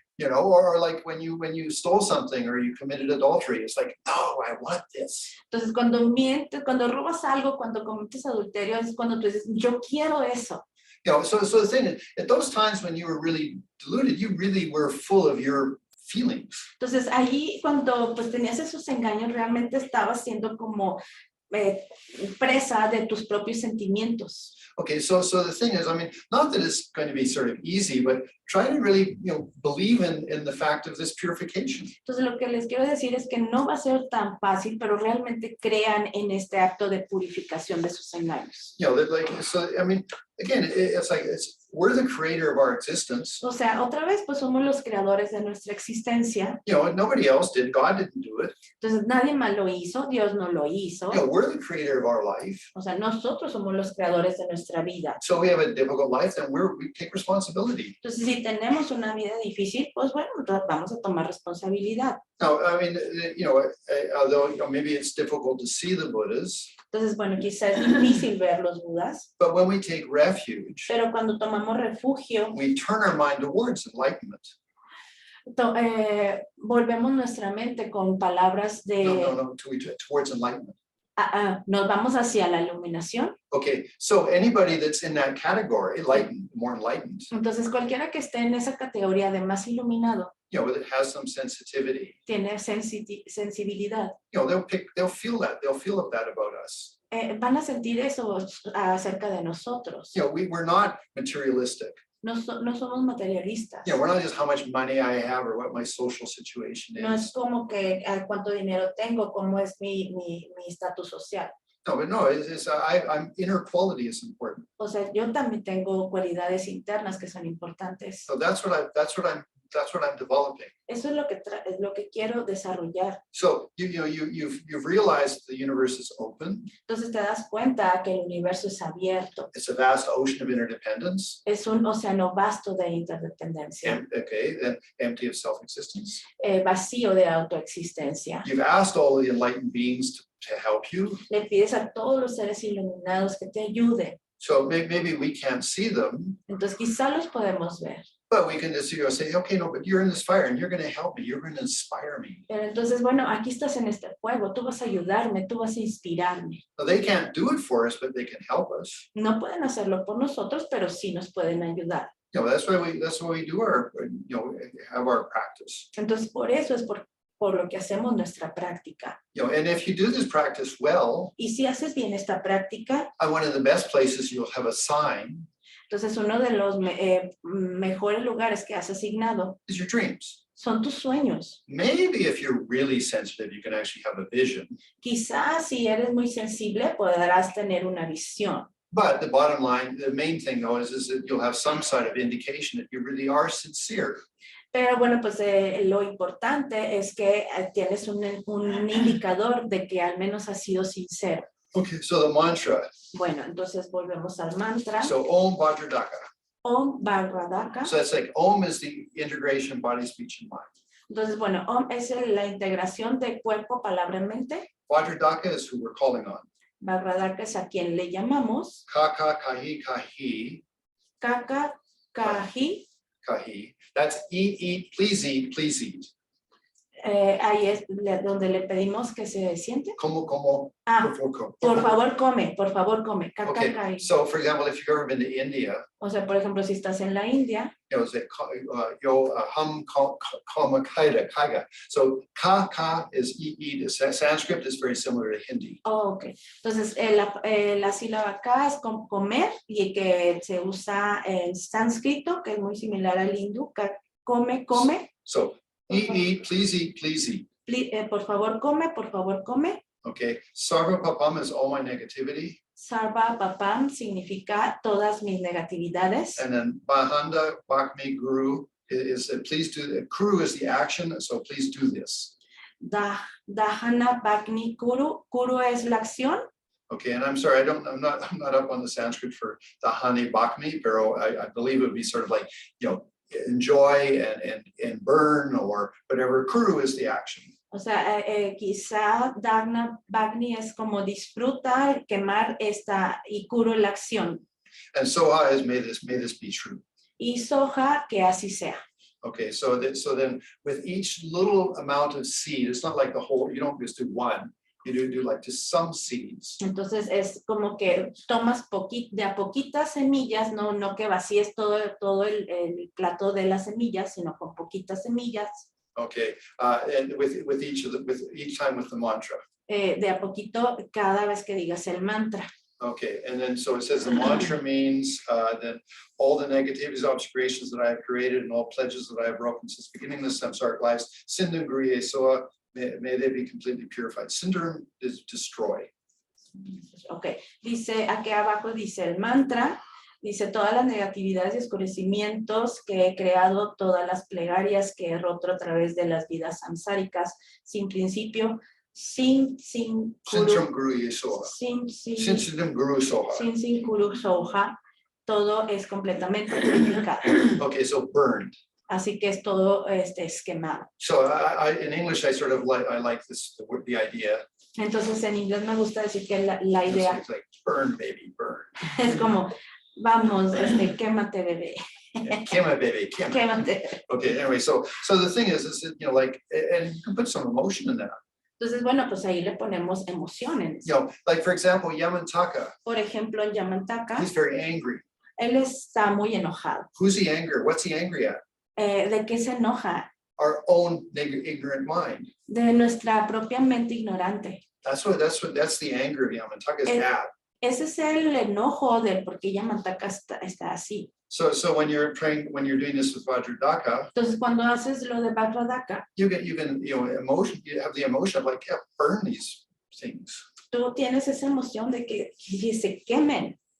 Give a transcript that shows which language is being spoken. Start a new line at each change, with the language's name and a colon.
English: Or like when you stole something or you committed adultery, it's like, no, I want this.
Spanish: Entonces cuando mientes, cuando robas algo, cuando cometes adulterio, es cuando tú dices, yo quiero eso.
English: So the thing is, at those times when you were really deluded, you really were full of your feelings.
Spanish: Entonces ahí cuando pues tenías esos engaños, realmente estabas siendo como presa de tus propios sentimientos.
English: Okay, so the thing is, I mean, not that it's going to be sort of easy, but try to really, believe in the fact of this purification.
Spanish: Entonces lo que les quiero decir es que no va a ser tan fácil, pero realmente crean en este acto de purificación de sus engaños.
English: I mean, again, we're the creator of our existence.
Spanish: O sea, otra vez, pues somos los creadores de nuestra existencia.
English: Nobody else did. God didn't do it.
Spanish: Entonces nadie más lo hizo, Dios no lo hizo.
English: We're the creator of our life.
Spanish: O sea, nosotros somos los creadores de nuestra vida.
English: So we have a difficult life, and we take responsibility.
Spanish: Entonces, si tenemos una vida difícil, pues bueno, entonces vamos a tomar responsabilidad.
English: Now, I mean, although maybe it's difficult to see the Buddhas.
Spanish: Entonces, bueno, quizás es difícil ver los Budas.
English: But when we take refuge,
Spanish: pero cuando tomamos refugio,
English: we turn our mind towards enlightenment.
Spanish: Volvemos nuestra mente con palabras de...
English: No, towards enlightenment.
Spanish: Nos vamos hacia la iluminación.
English: Okay, so anybody that's in that category, more enlightened.
Spanish: Entonces, cualquiera que esté en esa categoría de más iluminado,
English: that has some sensitivity.
Spanish: Tiene sensibilidad.
English: They'll feel that. They'll feel that about us.
Spanish: Van a sentir eso acerca de nosotros.
English: We're not materialistic.
Spanish: No somos materialistas.
English: We're not just how much money I have or what my social situation is.
Spanish: No es como que cuánto dinero tengo, cómo es mi estatus social.
English: No, I'm inner quality is important.
Spanish: O sea, yo también tengo cualidades internas que son importantes.
English: So that's what I'm developing.
Spanish: Eso es lo que quiero desarrollar.
English: So you've realized the universe is open.
Spanish: Entonces te das cuenta que el universo es abierto.
English: It's a vast ocean of interdependence.
Spanish: Es un océano vasto de interdependencia.
English: And empty of self-existence.
Spanish: Vacío de autoexistencia.
English: You've asked all of the enlightened beings to help you.
Spanish: Le pides a todos los seres iluminados que te ayuden.
English: So maybe we can't see them.
Spanish: Entonces quizá los podemos ver.
English: But we can just say, okay, no, but you're in this fire and you're going to help me. You're going to inspire me.
Spanish: Pero entonces, bueno, aquí estás en este fuego. Tú vas a ayudarme, tú vas a inspirarme.
English: So they can't do it for us, but they can help us.
Spanish: No pueden hacerlo por nosotros, pero sí nos pueden ayudar.
English: That's why we do our, have our practice.
Spanish: Entonces, por eso es por lo que hacemos nuestra práctica.
English: And if you do this practice well,
Spanish: y si haces bien esta práctica,
English: one of the best places you'll have a sign.
Spanish: Entonces, uno de los mejores lugares que has asignado
English: is your dreams.
Spanish: Son tus sueños.
English: Maybe if you're really sensitive, you can actually have a vision.
Spanish: Quizás si eres muy sensible, podrás tener una visión.
English: But the bottom line, the main thing though, is that you'll have some sort of indication that you really are sincere.
Spanish: Pero bueno, pues lo importante es que tienes un indicador de que al menos has sido sincero.
English: Okay, so the mantra.
Spanish: Bueno, entonces volvemos al mantra.
Sanskrit: So Om Vajra Daka. Om Vajra Daka.
English: So that's like Om is the integration body, speech, and mind.
Spanish: Entonces, bueno, Om es la integración de cuerpo, palabra, mente.
English: Vajra Daka is who we're calling on.
Spanish: Vajra Daka es a quien le llamamos.
Sanskrit: Kaka kahi kahi. Kaka kahi. Kahi.
English: That's eat, please eat, please eat.
Spanish: Ahí es donde le pedimos que se siente. Como. Por favor, come, por favor, come.
English: Okay, so for example, if you've ever been to India.
Spanish: O sea, por ejemplo, si estás en la India. Yo hum kama kaiga.
English: So ka is eat. Sanskrit is very similar to Hindi. Oh, okay.
Spanish: Entonces, la sílaba ka es comer y que se usa en sánscrito, que es muy similar al hindú. Come.
English: So eat, please eat, please eat.
Spanish: Por favor, come, por favor, come.
English: Okay. Sarva papam is all my negativity.
Spanish: Sarva papam significa todas mis negatividades.
English: And then bahanda bakmi guru is please do. Kuru is the action, so please do this.
Sanskrit: Dahana bakni kuru.
Spanish: Kuru es la acción.
English: Okay, and I'm sorry, I'm not up on the Sanskrit for dahani bakmi,
Spanish: pero
English: I believe it would be sort of like, enjoy and burn or whatever. Kuru is the action.
Spanish: O sea, quizá Bagni es como disfruta, quemar esta y Kuru la acción.
English: And Soha is may this be true.
Spanish: Y Soha, que así sea.
English: Okay, so then with each little amount of seed, it's not like the whole, you don't just do one, you do like just some seeds.
Spanish: Entonces es como que tomas de a poquitas semillas, no que vacíes todo el plato de las semillas, sino con poquitas semillas.
English: Okay, and with each time with the mantra.
Spanish: De a poquito cada vez que digas el mantra.
English: Okay, and then so it says the mantra means that all the negativities, obscurations that I have created and all pledges that I have broken since beginning this samsaric lives,
Sanskrit: Sindham Griye Soa,
English: may they be completely purified. Sindham is destroy.
Spanish: Okay, dice aquí abajo, dice el mantra, dice todas las negatividades y oscurecimientos que he creado, todas las plegarias que he roto a través de las vidas samsáricas, sin principio, sin kuru soha, todo es completamente purificado.
English: Okay, so burned.
Spanish: Así que es todo es quemado.
English: So in English, I sort of like the idea.
Spanish: Entonces en inglés me gusta decir que la idea
English: It's like burn, baby, burn.
Spanish: es como, vamos, quémate, bebé. Quema, baby, quema. Quémate.
English: Okay, anyway, so the thing is you know, like, and you can put some emotion in that.
Spanish: Entonces, bueno, pues ahí le ponemos emociones.
English: You know, like for example, Yamantaka,
Spanish: Por ejemplo, en Yamantaka,
English: he's very angry.
Spanish: él está muy enojado.
English: Who's he angry? What's he angry at?
Spanish: ¿De qué se enoja?
English: Our own ignorant mind.
Spanish: De nuestra propia mente ignorante.
English: That's the anger of Yamantaka is bad.
Spanish: Ese es el enojo del por qué Yamantaka está así.
English: So when you're doing this with Vajra Daka,
Spanish: Entonces, cuando haces lo de Vajra Daka,
English: you know, emotion, you have the emotion of like, yeah, burn these things.
Spanish: tú tienes esa emoción de que se quemen.